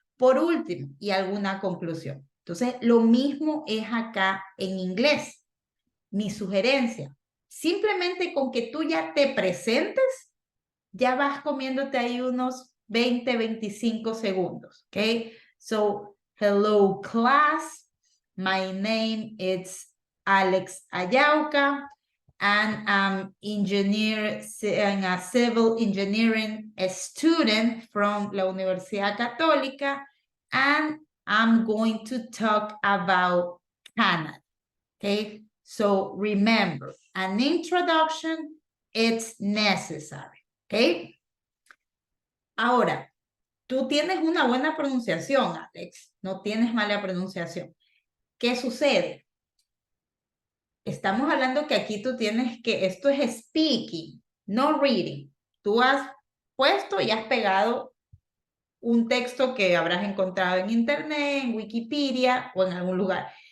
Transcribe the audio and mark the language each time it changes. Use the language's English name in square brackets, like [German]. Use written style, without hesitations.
[Spanish] Por último, y alguna conclusión. Entonces, lo mismo es acá en inglés. Mi sugerencia, simplemente con que tú ya te presentes, ya vas comiéndote ahí unos 20, 25 segundos, ¿ok? [English] So, hello class, my name is Alex Ayauca, and I'm a civil engineering student from la Universidad Católica, and I'm going to talk about Canada. Okay, so remember, an introduction, it's necessary. Okay. [Spanish] Ahora, tú tienes una buena pronunciación, Alex. No tienes mala pronunciación. ¿Qué sucede? Estamos hablando que aquí tú tienes que, esto es speaking, no reading. Tú has puesto y has pegado un texto que habrás encontrado en internet, en Wikipedia o en algún lugar.